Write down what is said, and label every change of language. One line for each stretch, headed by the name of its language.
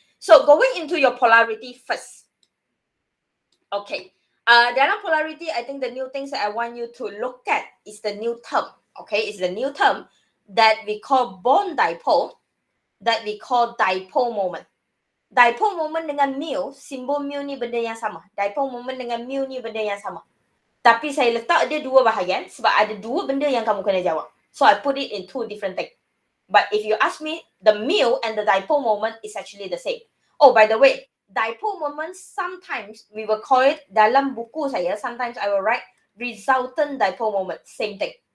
English: So, going into your polarity first. Okay.
Malay: Dalam
English: polarity, I think the new things that I want you to look at is the new term. Okay, is the new term that we call bond dipole, that we call dipole moment.
Malay: Dipole moment dengan mu, simbol mu ni benda yang sama. Dipole moment dengan mu ni benda yang sama. Tapi saya letak dia dua bahagian sebab ada dua benda yang kamu kena jawab.
English: So I put it in two different things. But if you ask me, the mu and the dipole moment is actually the same. Oh, by the way, dipole moment sometimes we will call it,
Malay: dalam buku saya,
English: sometimes I will write resultant dipole moment. Same thing.